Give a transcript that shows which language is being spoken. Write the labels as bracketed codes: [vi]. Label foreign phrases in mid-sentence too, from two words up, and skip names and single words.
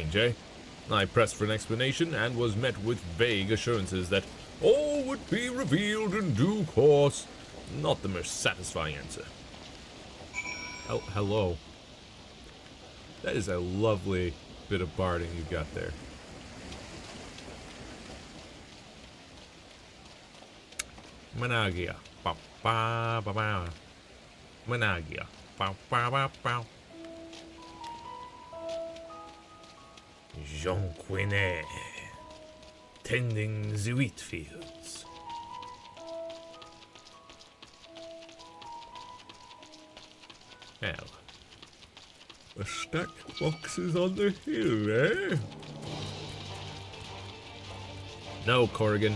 [en] I pressed for an explanation and was met with vague assurances that All would be revealed in due course. Not the most satisfying answer. Hello. That is a lovely bit of barding you got there. Managia. Ba ba ba ba. Managia. Ba ba ba ba. Jean Quinet. Tending the wheat fields. Well, a stacked boxes on the hill, eh? No, Corrigan.